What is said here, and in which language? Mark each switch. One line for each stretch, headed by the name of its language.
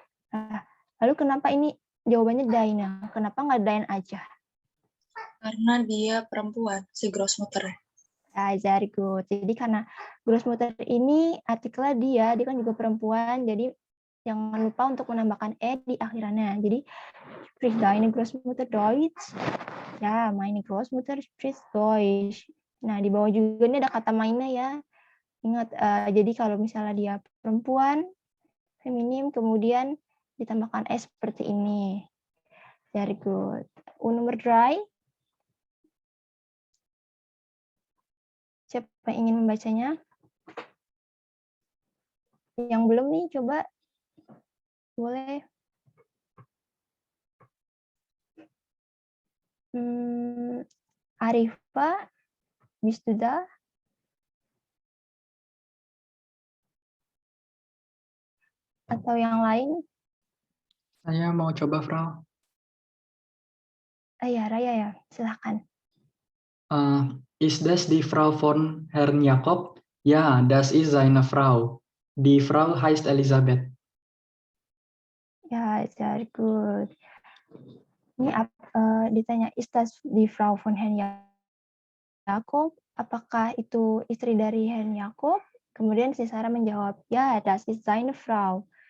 Indonesian: Nah, lalu kenapa ini jawabannya deine? Kenapa nggak dein aja? Karena dia perempuan, si Großmutter.
English: Ya, very good.
Indonesian: Jadi karena Großmutter ini artikelnya dia kan juga perempuan, jadi jangan lupa untuk menambahkan di akhirannya. Jadi,
German: spricht deine Großmutter Deutsch? Ya, meine Großmutter spricht Deutsch.
Indonesian: Nah, di bawah juga ini ada kata meine ya. Ingat, jadi kalau misalnya dia perempuan, feminim, kemudian ditambahkan seperti ini.
English: Very good.
Indonesian: Nomor 3. Siapa yang ingin membacanya? Yang belum nih, coba. Boleh.
German: Arifa, bist du da?
Indonesian: Atau yang lain? Saya mau coba, Frau. Ya, Raya ya, silahkan.
German: Ist das die Frau von Herrn Jakob? Ja, das ist seine Frau. Die Frau heißt Elisabeth. Ya, sehr
English: good.
Indonesian: Ini ditanya,
German: ist das die Frau von Herrn Jakob?
Indonesian: Apakah itu istri dari Herrn Jakob? Kemudian si Sarah menjawab, ya,
German: das ist seine Frau.